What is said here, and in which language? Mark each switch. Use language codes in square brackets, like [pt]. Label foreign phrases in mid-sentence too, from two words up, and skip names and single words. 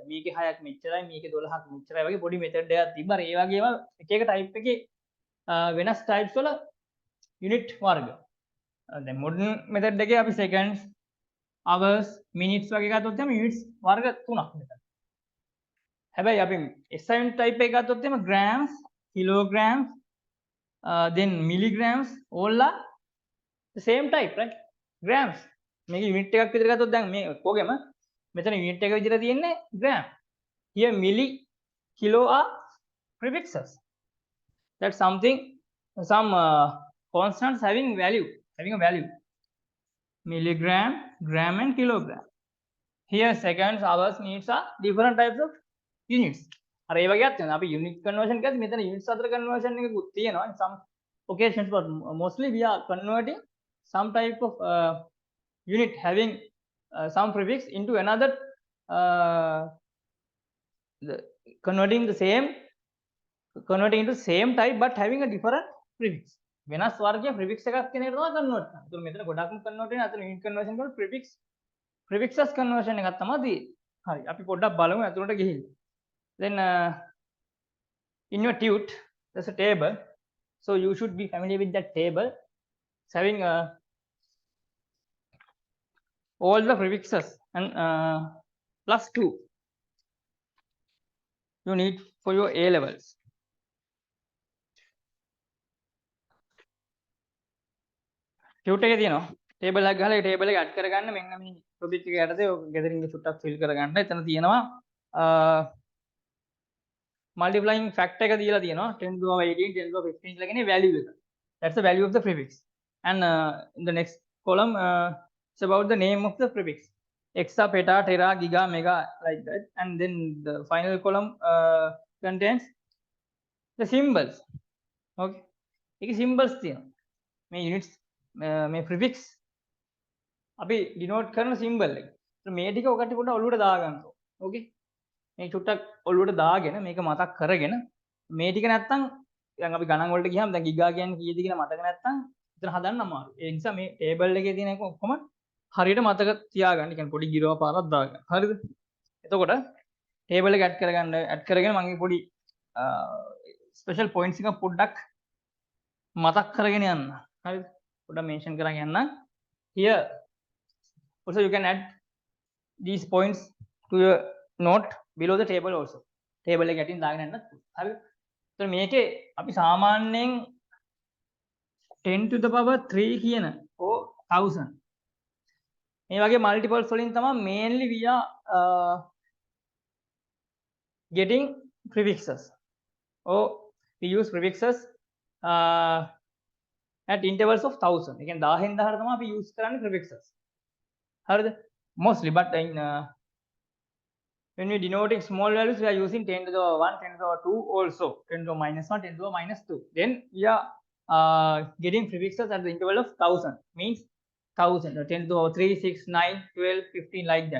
[si] මේකේ 6ක් මෙච්චරයි. මේකේ 12ක් මෙච්චරයි වගේ පොඩි මෙතඩ් එකක් තිබ්බා. ඒ වගේම එක එක type එකේ වෙනස් types වල unit වර්ග. දැන් [en] modern method [si] එකේ අපි [en] seconds, hours, minutes [si] වගේ ගත්තොත් එහම units වර්ග 3ක් මෙතන. හැබැයි අපි [en] SI unit type [si] එක ගත්තොත් එහම [en] grams, kilograms, then milligrams all are the same type, right? grams. [si] මේක unit එකක් විතර ගත්තොත් දැන් මේ ඔක්කොගෙම මෙතන unit එක විදිහට තියෙන්නේ gram. [en] Here milli, kilo are prefixes. That's something, some constants having a value. Milligram, gram and kilogram. Here seconds, hours, minutes are different types of units. [si] අර ඒ වගේක් තියෙනවා. අපි [en] unit conversion [si] කරද්දී මෙතන units අතර conversion එකකුත් තියෙනවා. [en] In some occasions, but mostly we are converting some type of unit having some prefix into another, converting into same type but having a different prefix. [si] වෙනස් වර්ගයේ prefix එකක් කියන එක තමයි convert කරන්නේ. ඒතකොට මෙතන ගොඩක්ම convert වෙන අතන [en] unit conversion [si] කරන [en] prefixes conversion [si] එකක් තමයි තියෙන්නේ. හරි. අපි පොඩ්ඩක් බලමු අතුලට ගිහින්. [en] Then in your tute there's a table. So you should be familiar with that table. It's having all the prefixes and plus 2 you need for your A levels. [si] Tute එකේ තියෙනවා table එකක් ගහලා ඒ table එක add කරගන්න මෙන්න මේ topic එක යටතේ ඔක ගෙදරින් සුට්ටක් fill කරගන්න. එතන තියෙනවා [en] multiplying factor [si] එක දීලා තියෙනවා 10 to the power 18 10 to the power 15 කියලා කියන්නේ value එක. [en] That's the value of the prefix. And in the next column it's about the name of the prefix. Exa, peta, tera, giga, mega, like that. And then the final column contains the symbols. [si] Okay. ඒක symbols තියෙනවා. මේ units මේ prefix අපි denote කරන symbol එක. මේ ටික ඔකට පොඩ්ඩක් ඔළුවට දාගන්න. Okay. මේ චුට්ටක් ඔළුවට දාගෙන මේක මතක් කරගෙන මේ ටික නැත්තම් දැන් අපි ගණන් වලට ගියාම දැන් ගිගා කියන්නේ කීයද කියලා මතක නැත්තම් එතන හදන්න අමාරුයි. ඒ නිසා මේ table එකේ තියෙන එක ඔක්කොම හරියට මතක තියාගන්න. කියන්නේ පොඩි ගිරව පාරක් දාගන්න. හරිද? එතකොට table එක add කරගෙන මම පොඩි special points එකක් පොඩ්ඩක් මතක් කරගෙන යන්න. හරිද? පොඩ්ඩක් mention කරන් යන්න. [en] Here also you can add these points to your note below the table also. [si] Table එක යටින් දාගෙන යන්න. හරිද? එතකොට මේකේ අපි සාමාන්‍යයෙන් 10 to the power 3 කියන or 1000 මේ වගේ multiples වලින් තමයි [en] mainly we are getting prefixes. Or we use prefixes at intervals of 1000. [si] ඒ කියන්නේ 1000න් 1000ට තමයි අපි use කරන්නේ prefixes. හරිද? [en] Mostly, but in when we denoting small values, we are using 10 to the power 1, 10 to the power 2 also, 10 to the power -1, 10 to the power -2. Then we are getting prefixes at the interval of 1000. Means 1000, 10 to the power 3, 6, 9, 12, 15, like that.